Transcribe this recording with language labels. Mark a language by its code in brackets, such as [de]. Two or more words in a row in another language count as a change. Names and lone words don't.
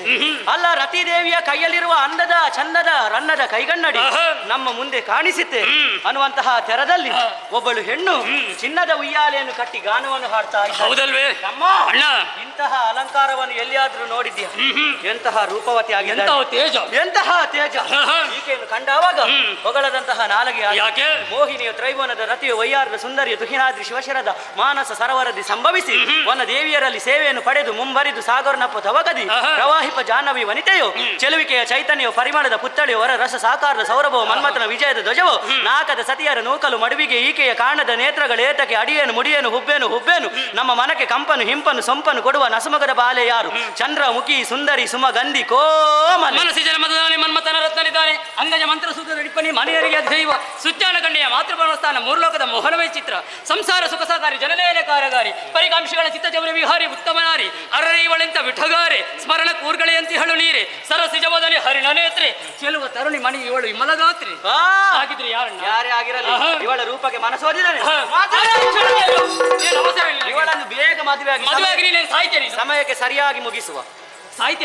[kn] ಅಲ್ಲ, ರತಿದೇವಿಯ ಕೈಯಲ್ಲಿರುವ ಅಂದದ ಚಂದದ ರನ್ನದ ಕೈಗನ್ನಡಿ ನಮ್ಮ ಮುಂದೆ ಕಾಣಿಸಿತ್ತೆ ಅನ್ನುವಂತಹ ತೆರದಲ್ಲಿ ಒಬ್ಬಳು ಹೆಣ್ಣು ಚಿನ್ನದ ಉಯ್ಯಾಲೆಯನ್ನು ಕಟ್ಟಿ ಗಾನವನ್ನು ಹಾಡ್ತಾ ಇದ್ದಾಳೆ. ಹೌದಲ್ವೇ ತಮ್ಮ ಅಣ್ಣ? ಇಂತಹ ಅಲಂಕಾರವನ್ನು ಎಲ್ಲಿಯಾದ್ರೂ ನೋಡಿದ್ಯಾ? ಎಂತಹ ರೂಪವತಿ ಆಗಿದೆ, ಎಂತಹ ತೇಜ, ಎಂತಹ ತೇಜ. ಈಕೆಯನ್ನು ಕಂಡಾವಾಗ ಹೊಗಳದಂತಹ ನಾಲಗೆ ಯಾಕೆ? ಮೋಹಿನಿಯ ತ್ರೈವನದ ರತಿಯ ವೈಯಾರದ ಸುಂದರಿಯ ತುಹಿನಾದ್ರಿ ಶಿವಶರದ ಮಾನಸ ಸರೋವರದಿ ಸಂಭವಿಸಿ ವನ ದೇವಿಯರಲ್ಲಿ ಸೇವೆಯನ್ನು ಪಡೆದು ಮುಂಬರಿದು ಸಾಗರನಪ್ಪ ತವಗದಿ ಪ್ರವಾಹಿಪ ಜಾಹ್ನವಿ ವನಿತೆಯು ಚೆಲುವಿಕೆಯ ಚೈತನ್ಯವು ಪರಿಮಳದ ಪುತ್ತಳಿಯು ವರ ರಸ ಸಾಕಾರದ ಸೌರಭವು ಮನ್ಮಥನ ವಿಜಯದ ಧ್ವಜವು ನಾಕದ ಸತಿಯರ ನೂಕಲು ಮಡುವಿಗೆ ಈಕೆಯ ಕಾಣದ ನೇತ್ರಗಳೇತಕ್ಕೆ ಅಡಿಯೇನು ಮುಡಿಯೇನು ಹುಬ್ಬೇನು ನಮ್ಮ ಮನಕ್ಕೆ ಕಂಪನು ಹಿಂಪನು ಸೊಂಪನು ಕೊಡುವ ನಸುಮಗದ ಬಾಲೆ ಯಾರು? ಚಂದ್ರ ಮುಖಿ ಸುಂದರಿ ಸುಮಗಂಧಿ ಕೋಮಲ ಮನಸ್ಸಿ ಜನ್ಮದಾನಿ ಮನ್ಮಥನ ರತ್ನನಿದ್ದಾನೆ ಅಂಗಜ ಮಂತ್ರ ಸೂತ್ರ ನಡಿಪನಿ ಮನೆಯರಿಗೆ ದೈವ ಸುಚ್ಚಾನ ಕಣ್ಣಿಯ ಮಾತೃಭವನಸ್ಥಾನ ಮೂರ್ಲೋಕದ ಮೋಹನವೇ ಚಿತ್ರ ಸಂಸಾರ ಸುಖ ಸಾಕಾರಿ ಜನನೇನೆ ಕಾರ್ಯಗಾರಿ ಪರಿಕಾಂಶಗಳ ಚಿತ್ತಜವನ ವಿಹಾರಿ ಉತ್ತಮನಾರಿ ಅರರೈವಳೆಂತ ವಿಠಗಾರೆ ಸ್ಮರಣ ಕೂರ್ಗಳೆಯಂತಿ ಹಳು ನೀರೆ ಸರಸಿಜವದಲ್ಲಿ ಹರಿಣ ನೇತ್ರೆ ಚೆಲುವ ತರುಣಿ ಮಣಿ ಇವಳು ವಿಮಲಗಾತ್ರಿ. ಆಗಿದ್ರಿ ಯಾರಣ್ಣ? ಯಾರೇ ಆಗಿರಲಿ ಇವಳ ರೂಪಕ್ಕೆ ಮನಸ್ಸೋದಿದ್ದಾನೆ. ಇವಳನ್ನು ಬೇಗ ಮದುವೆ ಆಗಿ ಸಾಯ್ತೇನೆ, ಸಮಯಕ್ಕೆ ಸರಿಯಾಗಿ ಮುಗಿಸುವ. ಸಾಯ್ತೇನೆ.